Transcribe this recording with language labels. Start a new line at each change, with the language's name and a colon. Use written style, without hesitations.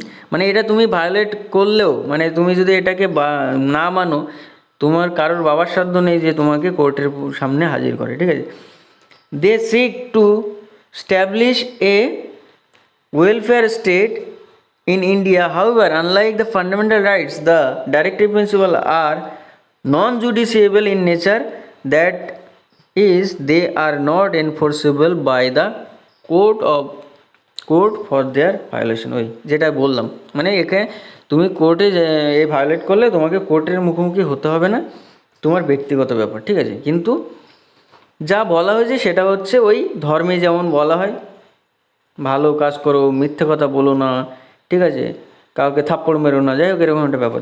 Bangla: মানে এটা তুমি ভায়োলেট করলেও, মানে তুমি যদি এটাকে না মানো, তোমার কারোর বাবার সাধ্য নেই যে তোমাকে কোর্টের সামনে হাজির করে, ঠিক আছে।
English: They seek to establish a welfare state in India. However, unlike the fundamental rights, the directive principles are non-judiciable in nature, that is, they are not enforceable by the court for their violation.
Bangla: ওই যেটা বললাম, মানে একে তুমি কোর্টে এই violet করলে তোমাকে কোর্টের মুখোমুখি হতে হবে না, তোমার ব্যক্তিগত ব্যাপার, ঠিক আছে। কিন্তু যা বলা হয়েছে সেটা হচ্ছে ওই ধর্মে যেমন বলা হয়, ভালো কাজ করো, মিথ্যে কথা বলো না, ঠিক আছে, কাউকে থাপ্পড় মেরো না, যাই হোক এরকম একটা ব্যাপার।